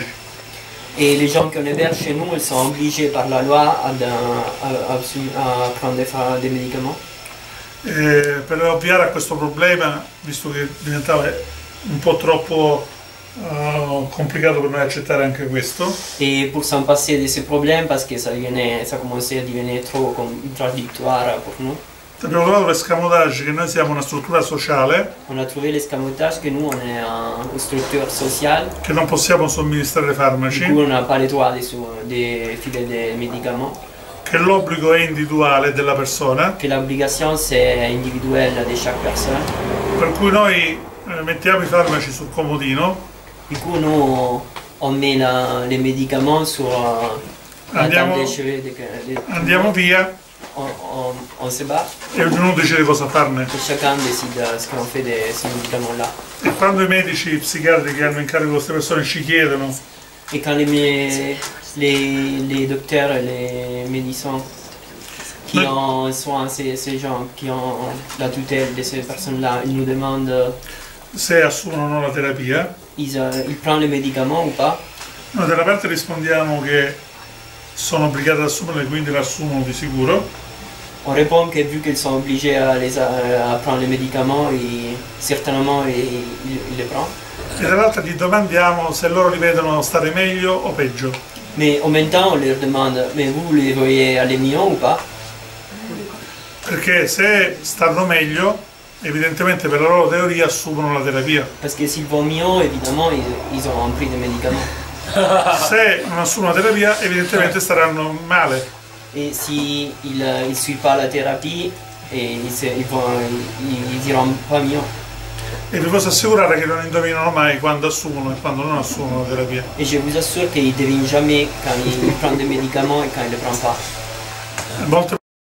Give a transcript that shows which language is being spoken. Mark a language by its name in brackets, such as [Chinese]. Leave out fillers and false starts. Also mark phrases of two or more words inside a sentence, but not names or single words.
[French] Et les gens qu'on héberge chez nous, ils sont obligés par la loi à prendre des médicaments. [Italian] Per ovviare a questo problema, visto che diventava un po' troppo complicato per noi accettare anche questo, [French] Et pour s'en passer de ces problèmes, parce que ça commençait à devenir trop contradictoire pour nous, [Italian] abbiamo trovato l'escamotage che noi siamo una struttura sociale, [French] on a trouvé l'escamotage que nous, on est une structure sociale, [Italian] che non possiamo somministrare [French] du [Italian] farmaci, [French] coup on n'a pas le droit de filer des médicaments, [Italian] che l'obbligo è individuale della persona, [French] que l'obligation c'est individuelle de chaque personne. [Italian] per cui noi mettiamo i farmaci sul comodino, [French] Du coup nous, on met les médicaments sur la table des cheveux, [Italian] andiamo via [French] on se bat [Italian] e ognuno decide cosa farne. [French] et chacun décide ce qu'on fait de ces médicaments-là. [Italian] E quando i medici, i psichiatri che hanno in carico queste persone ci chiedono [French] Et quand les docteurs et les médecins qui ont soin ces gens qui ont la tutelle de ces personnes-là, ils nous demandent [Italian] se assumono o no la terapia, [French] ils prennent les médicaments ou pas. [Italian] noi da una parte rispondiamo che sono obbligati ad assumerle, quindi l'assumono di sicuro, [French] On répond que vu qu'ils sont obligés à prendre les médicaments, certainement ils les prennent. [Italian] e dall'altra gli domandiamo se loro li vedono stare meglio o peggio. [French] Mais en même temps, on leur demande, mais vous les voyez aller mieux ou pas? [Italian] Perché se stanno meglio, evidentemente per la loro teoria assumono la terapia. [French] Parce que s'ils vont mieux, évidemment, ils ont pris des médicaments. [Italian] Se non assumono la terapia, evidentemente staranno male. [French] et s'ils ne suivent pas la thérapie, ils iront pas mieux. [Italian] E vi posso assicurare che non indovinano mai quando assumono e quando non assumono la terapia. [French] Et je vous assure qu'ils ne devinent jamais quand ils prennent des médicaments et quand ils ne les prennent pas. [Italian] Molte